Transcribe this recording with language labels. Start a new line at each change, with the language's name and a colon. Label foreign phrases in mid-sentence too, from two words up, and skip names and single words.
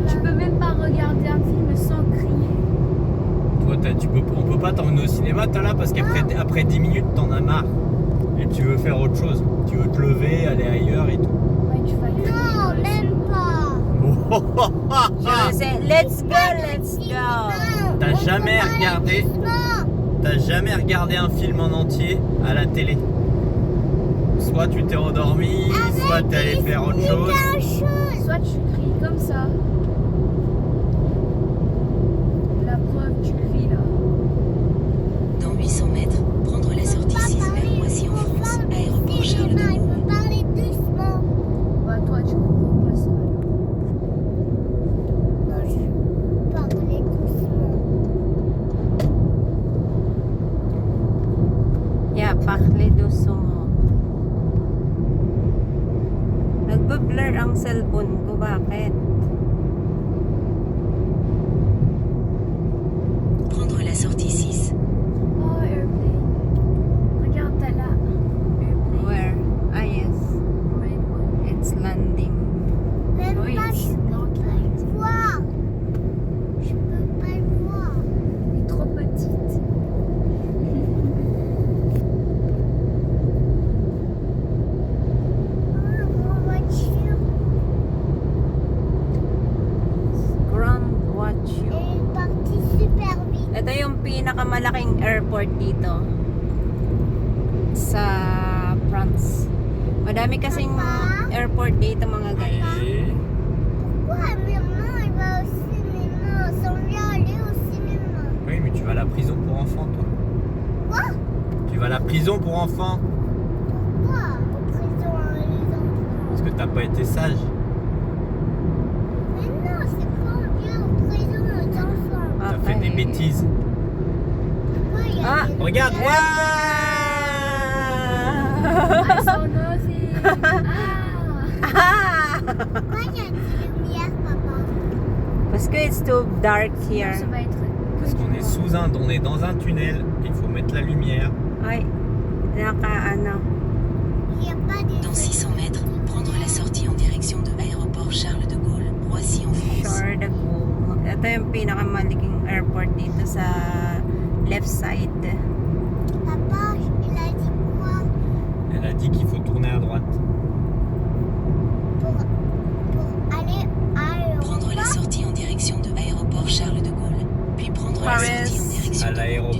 French: Tu peux même pas regarder un film sans crier. Toi, on peut pas t'emmener au cinéma, t'as là, parce qu'après 10 minutes, t'en as marre. Et tu veux faire autre chose. Tu veux te lever, aller ailleurs et tout. Ouais, tu vas crier. Non, même pas. je sais.
English: Let's go!
French: T'as jamais regardé T'as jamais regardé un film en entier à la télé? Soit tu t'es endormi, soit t'es allé faire autre chose. Soit tu cries comme ça. La preuve, tu cries là. Dans 800 mètres, prendre la sortie 6 vers Roissy en France, aéroport Charles de Il Gaulle. faut parler doucement. Bah toi, tu comprends pas ça. Non, je veux parler doucement. Yeah, parle doucement.
Filipino: Nagbe-blur ang cellphone ko. Bakit?
French: Prendre la sortie 6. Oh, airplane. Regarde, t'as là.
English: Airplane. Where? Ah, yes. Red one. It's landing.
French: Même Oui. pas, je peux pas le voir. Je peux pas le voir. Elle est trop petite. Mon voiture
English: Grand watch you.
French: est partie super vite.
Filipino: Ito yung pinakamalaking airport dito sa France. Madami kasing
French: Papa?
Filipino: airport dito mga guys.
French: Et Pourquoi maman elle va au cinéma sans bien aller au cinéma? oui, mais tu vas à la prison pour enfants, toi. Quoi? Tu vas à la prison pour enfants Pourquoi? Au prison les enfants. parce que t'as pas été sage. Mais non, c'est pas bien au prison les enfants. T'as fait des bêtises. Pourquoi il y a Ah, des Regarde, lumières?
English: I'm so nosy. Ah. Ah!
French: Pourquoi il y a des lumières, papa? Parce que
English: it's too dark here.
French: Ça va être. parce qu'on est on est dans un tunnel. Il faut mettre la lumière.
Filipino: Ay, ano.
French: Il n'y a pas des Dans 600 mètres, prendre la sortie en direction de aéroport Charles de Gaulle, Roissy en France.
English: Sure the go.
Filipino: Ito yung pinakamaliking airport dito sa
English: left side.
French: Papa, il a dit quoi? Elle a dit qu'il faut tourner à droite. Pour aller à Prendre la sortie en direction de aéroport Charles de Gaulle, puis prendre la Paris. sortie en direction À du l'aéroport,